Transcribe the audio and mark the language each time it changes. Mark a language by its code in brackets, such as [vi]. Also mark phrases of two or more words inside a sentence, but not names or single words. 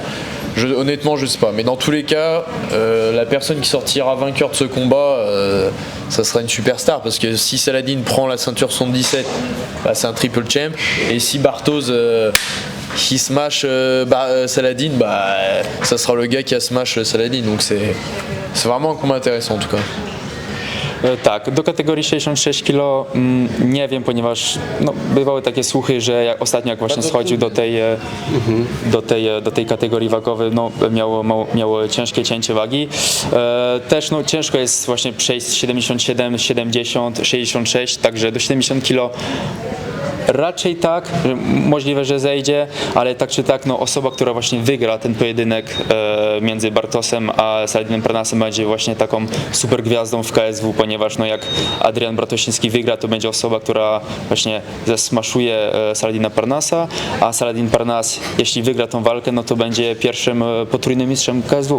[fr] Honnêtement, je sais pas. Mais dans tous les cas, la personne qui sortira vainqueur de ce combat, ça sera une superstar. Parce que si Saladin prend la ceinture 77, bah, c'est un triple champ. Et si Bartos qui smash Saladin, bah, ça sera le gars qui a smash Saladin. Donc c'est vraiment un combat intéressant en tout cas. [pl] Tak, do kategorii 66 kg nie wiem, ponieważ no, bywały takie słuchy, że ostatnio jak właśnie schodził do tej kategorii wagowej, no, miał ciężkie cięcie wagi. Też no, ciężko jest właśnie przejść z 77, 70, 66, także do 70 kg raczej tak, że możliwe, że zejdzie, ale tak czy tak, no, osoba, która właśnie wygra ten pojedynek między Bartosem a Saladinem Parnassem będzie właśnie taką super gwiazdą w KSW, ponieważ no, jak Adrian Bartosiński wygra, to będzie osoba, która właśnie zesmaszuje Saladina Parnassa, a Saladin Parnasse, jeśli wygra tą walkę, no to będzie pierwszym potrójnym mistrzem KSW.